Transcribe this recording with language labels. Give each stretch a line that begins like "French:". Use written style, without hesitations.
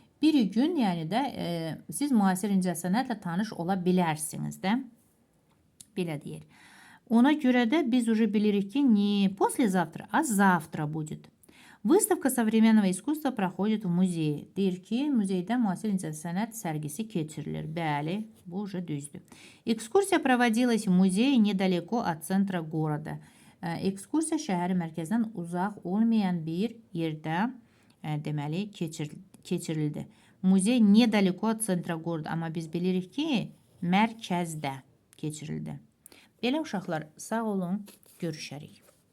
Azerbaijani: Biri gün, yəni də siz müasir incəsənətlə tanış ola bilərsiniz də. Belə deyir. Ona görə də biz уже bilirik ki,
Russian: не послезавтра, а завтра будет. Выставка современного искусства проходит в музее.
Azerbaijani: Deyir ki, muzeydə müasir incəsənət sərgisi keçirilir. Bəli, bu уже düzdür.
Russian: Экскурсия проводилась в музее недалеко от центра города.
Azerbaijani: Ekskursiya şəhəri mərkəzdən uzaq olmayan bir yerdə deməli keçirildi.
Russian: Muzey nedaлеко от центра города.
Azerbaijani: Amma biz bilirik ki, mərkəzdə keçirildi. Belə uşaqlar, sağ olun, görüşərik.